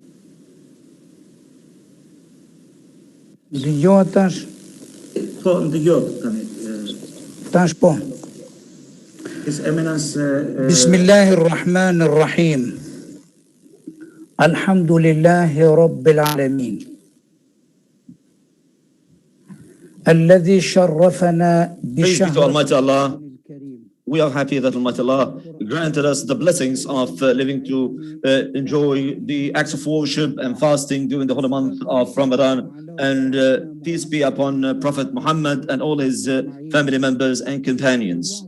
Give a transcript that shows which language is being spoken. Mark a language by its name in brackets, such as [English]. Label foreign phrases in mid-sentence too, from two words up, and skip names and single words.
[Albanian] Dëgjohet tash? Po, ndëgjohet tani. Tash po. [English] His Eminence. [Arabic] بسم الله الرحمن الرحيم الحمد لله رب العالمين. الذي شرفنا [English] Praise be to Almighty Allah. [Arabic] الكريم. [English] We are happy that Almighty Allah granted us the blessings of living to enjoy the acts of worship and fasting during the holy month of Ramadan. And peace be upon Prophet Muhammad and all his family members and companions.